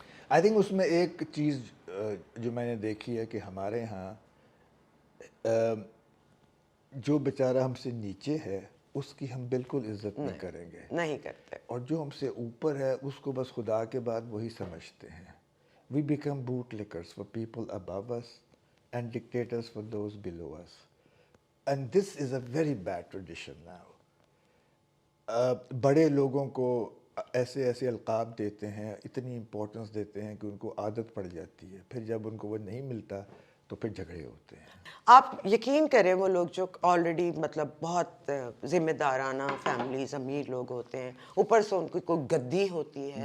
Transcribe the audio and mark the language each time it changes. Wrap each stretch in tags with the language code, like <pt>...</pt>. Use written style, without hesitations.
<ur>I think اس میں ایک چیز جو میں نے دیکھی ہے کہ ہمارے ہاں جو بیچارہ ہم سے نیچے ہے اس کی ہم بالکل عزت نہیں کریں گے, نہیں کرتے, اور جو ہم سے اوپر ہے اس کو بس خدا کے بعد وہی سمجھتے ہیں.</ur> <en>We become bootlickers for people above us and dictators for those below us. And this is a very bad tradition now.</en> <ur>بڑے لوگوں کو ایسے القاب دیتے ہیں, اتنی امپورٹنس دیتے ہیں کہ ان کو عادت پڑ جاتی ہے. پھر جب ان کو وہ نہیں ملتا تو پھر جھگڑے ہوتے ہیں. آپ یقین کریں وہ لوگ جو آلریڈی مطلب بہت ذمہ دارانہ فیملیز امیر لوگ ہوتے ہیں, اوپر سے ان کی کوئی گدی ہوتی ہے,</ur>